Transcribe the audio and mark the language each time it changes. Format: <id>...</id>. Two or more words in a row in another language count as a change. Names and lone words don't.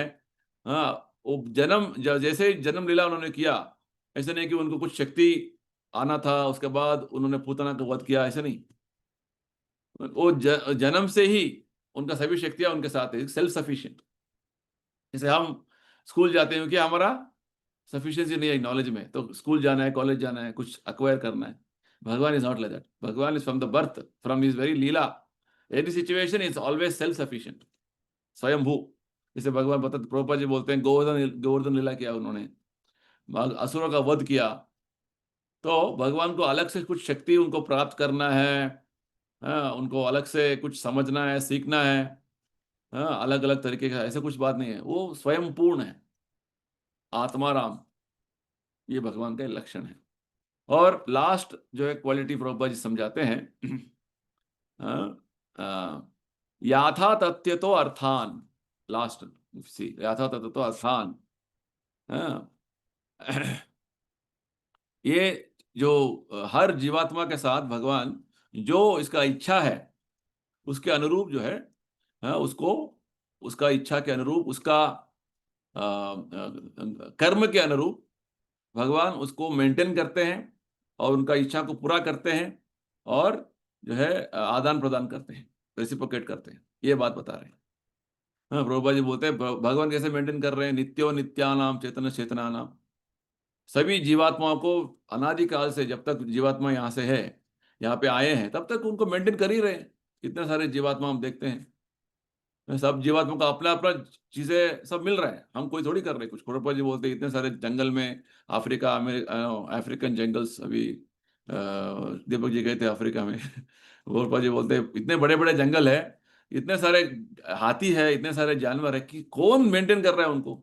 <hi>हाँ, वो जैसे जन्म लीला उन्होंने किया, ऐसे नहीं कि उनको कुछ शक्ति आना था उसके बाद उन्होंने पूतना का वध किया, ऐसे नहीं। वो जन्म से ही उनका सभी शक्तियां उनके साथ है,</hi> <en>self sufficient.</en> <hi>जैसे हम स्कूल जाते हैं कि हमारा सफिशिएंसी नहीं है नॉलेज में, तो स्कूल जाना है, कॉलेज जाना है, कुछ अक्वायर करना है।</hi> <en>भगवान is not like that. भगवान is from the birth, from his very लीला, any situation is always self sufficient, स्वयंभू।</en> <hi>जैसे भगवान बता, प्रभुपाद जी बोलते हैं गोवर्धन लीला किया उन्होंने, असुरों का वध किया। तो भगवान को अलग से कुछ शक्ति उनको प्राप्त करना है, हाँ, उनको अलग से कुछ समझना है, सीखना है, हाँ, अलग अलग तरीके का, ऐसा कुछ बात नहीं है। वो स्वयं पूर्ण है, आत्माराम। ये भगवान का लक्षण है। और लास्ट जो है क्वालिटी प्रभुपाद जी समझाते हैं,</hi> <sa>याथा तथ्य तो अर्थान।</sa> <en>last see,</en> <sa>याथा तथ्य तो अर्थान।</sa> <hi>ये जो हर जीवात्मा के साथ भगवान जो इसका इच्छा है उसके अनुरूप जो है, उसको, उसका इच्छा के अनुरूप, उसका कर्म के अनुरूप भगवान उसको मेंटेन करते हैं और उनका इच्छा को पूरा करते हैं, और जो है आदान प्रदान करते हैं, रेसिप्रोकेट करते हैं। ये बात बता रहे हैं। हाँ, प्रभुपाद जी बोलते हैं भगवान कैसे मेंटेन कर रहे हैं।</hi> <sa>नित्यो नित्यानाम चेतन चेतनानाम।</sa> <hi>सभी जीवात्माओं को अनादिकाल से, जब तक जीवात्मा यहाँ से है, यहाँ पे आए हैं, तब तक उनको मेंटेन कर ही रहे हैं। इतने सारे जीवात्मा हम देखते हैं, सब जीवात्मा को अपना अपना चीजें सब मिल रहा है, हम कोई थोड़ी कर रहे हैं कुछ। प्रभुपाद जी बोलते हैं इतने सारे जंगल में, अफ्रीका,</hi> <en>African jungles</en> <hi>अभी दीपक जी गए थे अफ्रीका में प्रभुपाद जी बोलते हैं इतने बड़े बड़े जंगल है, इतने सारे हाथी है, इतने सारे जानवर है कि कौन मेंटेन कर रहा है उनको?</hi>